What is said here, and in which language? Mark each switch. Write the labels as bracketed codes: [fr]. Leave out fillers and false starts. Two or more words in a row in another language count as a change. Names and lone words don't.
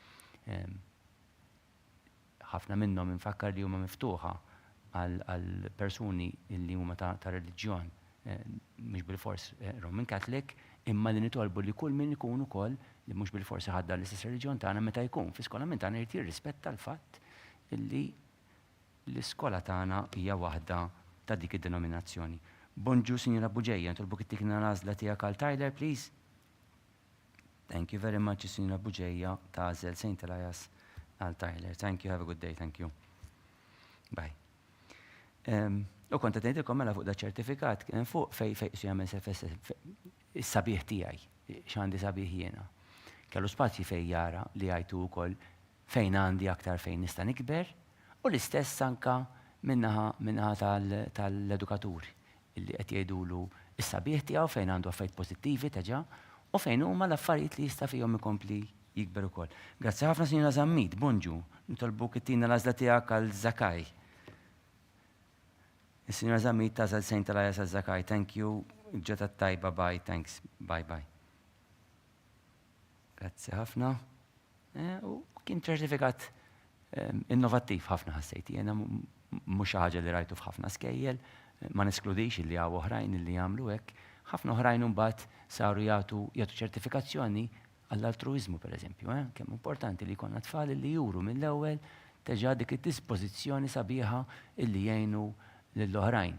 [mt] Ħafna minnhom infakkar li huma miftuħa għal persuni li huma ta' reliġjon mhux bil-fors [en] Roman Catholic, [mt] imma li nitolbu li kull min ikun ukoll li mhux bil-fors ħaddar l-istess reliġjon tagħna meta jkun fl-iskola minn tagħna jrid jirrispetta l-fatt illi l-iskola tagħna hija waħda ta' dik id-denominazzjoni. Bonġu, Sinjura Buġejja, nitolbuk ittikna l-għażla tiegħek għal Tyler, please. [en] Thank you very much, [mt] Sinjura Buġejja, tagħżel Saint Elias għal Tyler. [en] Thank you, have a good day, thank you. Bye. [mt] U konta tgħidilkom mela fuq da ċertifikat kien fuq fejn su jagħmel is-sabiħ tiegħi, x'għandi sabiħ jiena. Kellu spazji fejn jara li jgħidu wkoll fejn għandi aktar fejn nista' nikber u l-istess anka minnaħa tal-edukaturi illi qed jgħidulu is-sabiħ tiegħu fejn għandu affarijiet pożittivi teġa' u fejn huma l-affarijiet li jista' fihom ikompli jikber ukoll. Grazzi ħafna Sinjura Zammit, bonġu, nitolbuk ittina l-għażla tiegħek għal Zakaj. Is-Sinjura Zammit tażel Saint Elias għal Zakaj, [en] thank you, [mt] ġeta tajba, [en] bye, thanks, bye. [mt] Grazzi ħafna. U kien ċertifikat innovattiv ħafna ħassejt. Jiena mhux xi ħaġa li rajtu f'ħafna skejjel, ma neskludix illi hawn oħrajn illi jagħmlu hekk. Ħafna oħrajn imbagħad saru jagħtu ċertifikazzjoni għall-altruiżmu pereżempju, kemm importanti li jkollna tfal li juru mill-ewwel teġa' dik id-dispożizzjoni sabiħa illi jgħinu lill-oħrajn.